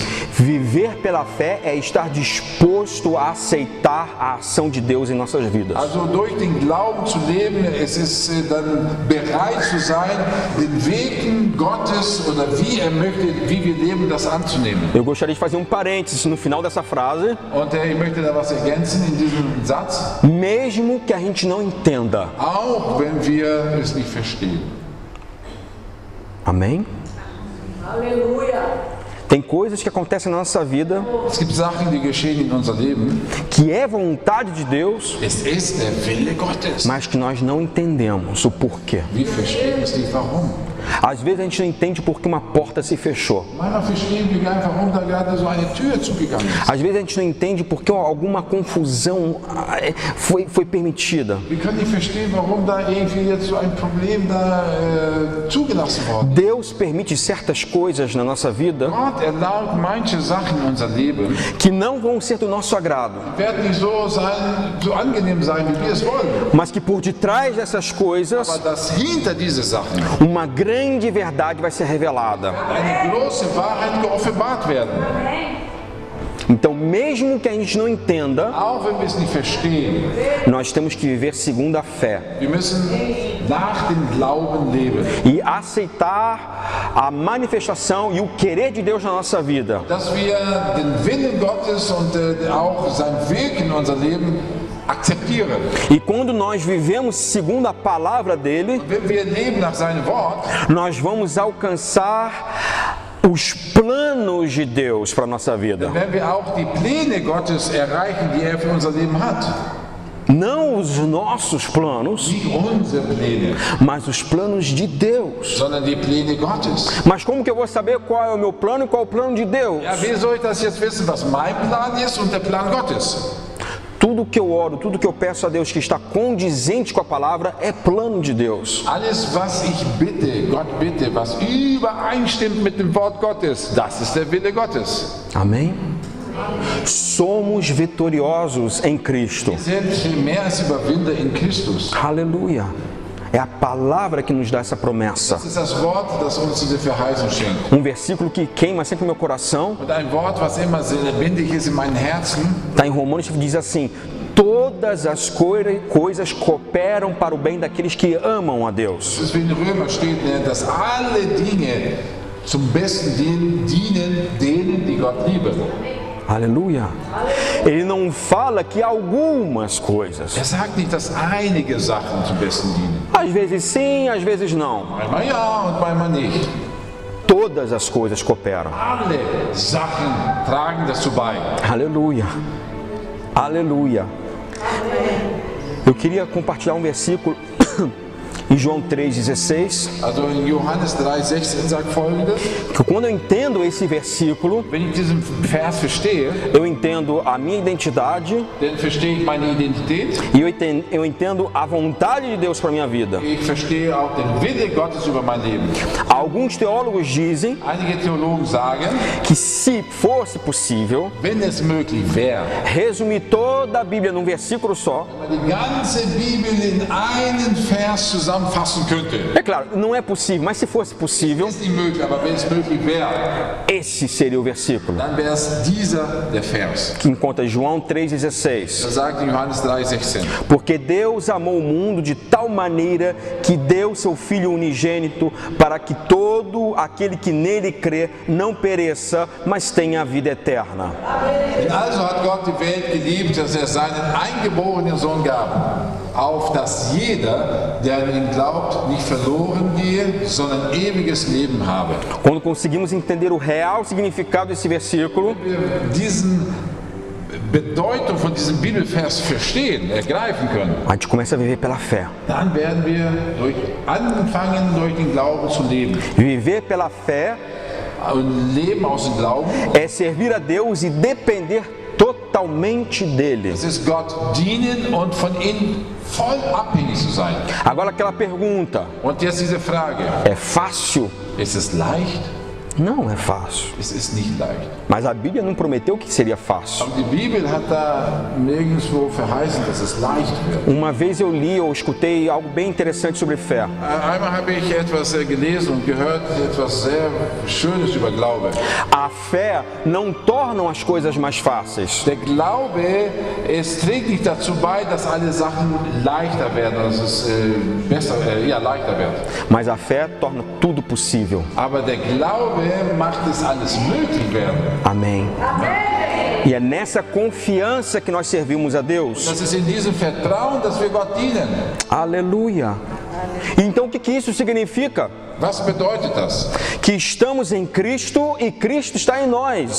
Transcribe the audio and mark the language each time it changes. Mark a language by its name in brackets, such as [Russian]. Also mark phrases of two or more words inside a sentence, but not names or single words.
[Portuguese] Viver pela fé é estar disposto a aceitar a ação de Deus em nossas vidas. [German] Also durch den Glauben zu leben, es ist dann bereit zu sein, den Weg Leben Gottes oder wie möchte, wie wir leben, das anzunehmen. [Portuguese] Eu gostaria de fazer um parênteses no final dessa frase. [German] Und ich möchte da was ergänzen in diesem Satz. [Portuguese] Mesmo que a gente não entenda. [German] Auch wenn wir es nicht verstehen. [Portuguese] Amém? Aleluia. Tem coisas que acontecem na nossa vida [German] Es gibt Sachen, die geschehen in unser Leben. [Portuguese] que é vontade de Deus, [German] Es ist der Wille Gottes. [Portuguese] mas que nós não entendemos o porquê. [German] Wir verstehen es nicht, warum. [Portuguese] Às vezes a gente não entende por que uma porta se fechou. [German] Manchmal verstehen wir gar nicht, warum da gerade so eine Tür zugegangen ist. [Portuguese] Às vezes a gente não entende por que alguma confusão foi permitida. [German] Wir können nicht verstehen, warum da irgendwie jetzt so ein Problem da zugelassen worden ist. [Portuguese] Deus permite certas coisas na nossa vida [German] Gott erlaubt manche Sachen in unser Leben, [Portuguese] que não vão ser do nosso agrado, [German] werden nicht so sein, so angenehm sein, wie wir es wollen. [Portuguese] mas que por detrás dessas coisas [German] Aber dass hinter diese Sachen [Portuguese] uma grande verdade vai ser revelada. [German] eine große Wahrheit geoffenbart werden. [Portuguese] Então, mesmo que a gente não entenda, [German] Auch wenn wir es nicht verstehen, [Portuguese] nós temos que viver segundo a fé [German] wir müssen nach dem Glauben leben. [Portuguese] e aceitar a manifestação e o querer de Deus na nossa vida. [German] Dass wir den Willen Gottes und auch sein Weg in unser Leben akzeptieren. [Portuguese] E quando nós vivemos segundo a palavra dele, [German] Wenn wir leben nach seinem Wort, [Portuguese] nós vamos alcançar os planos de Deus para a nossa vida. [German] werden wir auch die Pläne Gottes erreichen, die er für unser Leben hat. [Portuguese] Não os nossos planos, [German] Nicht unsere Pläne, [Portuguese] mas os planos de Deus. [German] sondern die Pläne Gottes. [Portuguese] Mas como que eu vou saber qual é o meu plano e qual é o plano de Deus? [German] Ja, wie soll ich das jetzt wissen, was mein Plan ist und der Plan Gottes? [Portuguese] Tudo que eu oro, tudo que eu peço a Deus que está condizente com a palavra é plano de Deus. [German] Alles, was ich bitte, Gott bitte, was übereinstimmt mit dem Wort Gottes, das ist der Wille Gottes. [Portuguese] Amém? Somos vitoriosos em Cristo. [German] Wir sind mehr als Überwinder in Christus. [Portuguese] Aleluia. É a palavra que nos dá essa promessa. [German] Das ist das Wort, das uns diese Verheißung schenkt. [Portuguese] Um versículo que queima sempre meu coração. [German] Und ein Wort, was immer sehr lebendig ist in meinem Herzen, [Portuguese] Está em Romanos que diz assim: todas as coisas cooperam para o bem daqueles que amam a Deus. [German] das ist wie in Römer steht, dass alle Dinge zum Besten dienen denen, die Gott lieben. [Portuguese] Aleluia. Ele não fala que algumas coisas. [German] Er sagt nicht, dass einige Sachen zum Besten dienen. [Portuguese] Às vezes sim, às vezes não. [German] Manchmal ja und manchmal nicht. [Portuguese] Todas as coisas cooperam. [German] Alle Sachen tragen dazu bei. [Portuguese] Aleluia. Aleluia. Eu queria compartilhar um versículo em João 3,16. [German] Also in Johannes 3,16 sagt Folgendes: [Portuguese] Que quando eu entendo esse versículo, [German] Wenn ich diesen Vers verstehe, [Portuguese] eu entendo a minha identidade [German] dann verstehe ich meine Identität. [Portuguese] e eu entendo a vontade de Deus para minha vida. [German] Ich verstehe auch den Wille Gottes über mein Leben. [Portuguese] Alguns teólogos dizem [German] Einige Theologen sagen, [Portuguese] que se fosse possível [German] wenn es möglich wäre, [Portuguese] resumir toda a Bíblia num versículo só, [German] wenn man die ganze Bibel in einen Vers zusammenfassen könnte. [Portuguese] é claro, não é possível, mas se fosse possível, [German] Ist nicht möglich, aber wenn es möglich wäre, [Portuguese] esse seria o versículo [German] dann wäre es dieser der Vers. [Portuguese] que encontra João 3,16. [German] Er sagt in Johannes 3,16. [Portuguese] Porque Deus amou o mundo de tal maneira que deu seu Filho unigênito para que todo aquele que nele crê não pereça, mas tenha a vida eterna. [German] Also hat Gott die Welt geliebt, dass er seinen eingeborenen Sohn gab, auf dass jeder, der an ihn glaubt, nicht verloren gehe, sondern ewiges Leben habe. [Portuguese] Quando conseguimos entender o real significado desse versículo, [German] Wir diesen Bedeutung von diesem Bibelvers verstehen, ergreifen können, [Portuguese] a gente começa a viver pela fé. [German] dann werden wir anfangen, durch den Glauben zu leben. [Portuguese] Viver pela fé [German] Und Leben aus dem Glauben, [Portuguese] é servir a Deus e depender totalmente dele. [German] das ist Gott dienen und von ihm voll abhängig zu sein. [Portuguese] Agora aquela pergunta, [German] Und jetzt diese Frage, [Portuguese] é fácil? [German] ist es leicht? [Portuguese] Não é fácil. [German] Es ist nicht leicht. [Portuguese] Mas a Bíblia não prometeu que seria fácil. [German] Aber die Bibel hat da nirgendwo verheißen, dass es leicht wird. [Portuguese] Uma vez eu li ou escutei algo bem interessante sobre fé. [German] Einmal habe ich etwas gelesen und gehört, etwas sehr Schönes über Glaube. [Portuguese] A fé não torna as coisas mais fáceis. [German] Der Glaube, es trägt nicht dazu bei, dass alle Sachen leichter werden, dass es leichter wird. [Portuguese] Mas a fé torna tudo possível. [German] Aber der Glaube macht es alles möglich werden. [Portuguese] Amém. E é nessa confiança que nós servimos a Deus. [German] Das ist in diesem Vertrauen, dass wir Gott dienen. [Portuguese] Aleluia. Então o que isso significa? [German] Was bedeutet das? [Portuguese] Que estamos em Cristo e Cristo está em nós.